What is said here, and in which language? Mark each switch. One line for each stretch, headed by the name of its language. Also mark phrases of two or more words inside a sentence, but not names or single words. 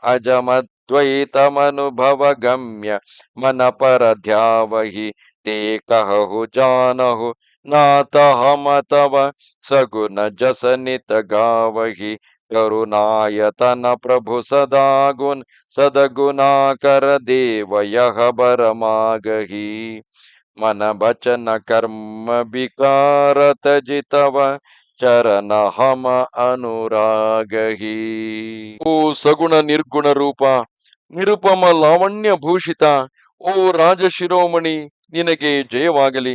Awadhi: अजमद्वैतमनुभव गम्य मन पर ध्यावहि ते कहु जानहु नाथ हम तव सगुण जस नित गावहि करुणायतन प्रभु सदा गुण सदगुणाकर देव यह बरमागहि मन वचन कर्म विकार तजितव चरण हम अनुरागहि.
Kannada: ಓ ಸಗುಣ ನಿರ್ಗುಣ ರೂಪ, ನಿರುಪಮ ಲಾವಣ್ಯ ಭೂಷಿತ, ಓ ರಾಜ ಶಿರೋಮಣಿ, ನಿನಗೆ ಜಯವಾಗಲಿ.